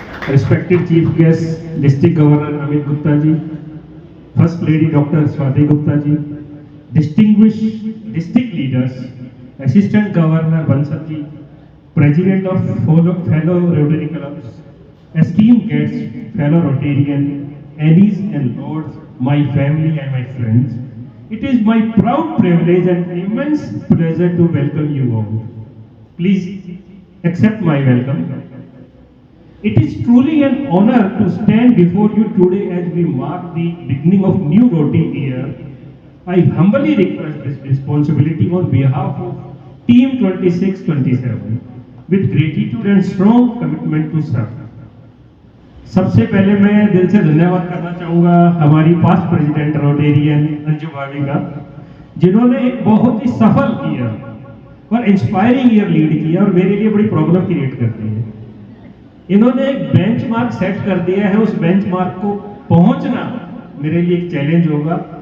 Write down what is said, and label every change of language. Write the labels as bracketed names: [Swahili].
[English] Respected chief guest district governor Amit Gupta ji, first lady doctor Swati Gupta ji, distinguished district leaders, assistant governor Bansal ji, president of fellow Rotary clubs, esteemed guests, fellow Rotarian, Annies and Lords, my family and my friends, it is my proud privilege and immense pleasure to welcome you all. Please accept my welcome. It is truly an honor to stand before you today as we mark the beginning of new Rotary year. I humbly request this responsibility on behalf of Team 26-27 with gratitude and strong commitment to serve. [Hindi] सबसे पहले मैं दिल से धन्यवाद करना चाहूँगा हमारी past president Rotarian Anju भाभी का, जिन्होंने एक बहुत ही सफल किया और इंस्पायरिंग ईयर लीड किया और मेरे लिए बड़ी प्रॉब्लम क्रिएट करती है। इन्होंने एक बेंचमार्क सेट कर दिया है, उस बेंचमार्क को पहुंचना मेरे लिए एक चैलेंज होगा।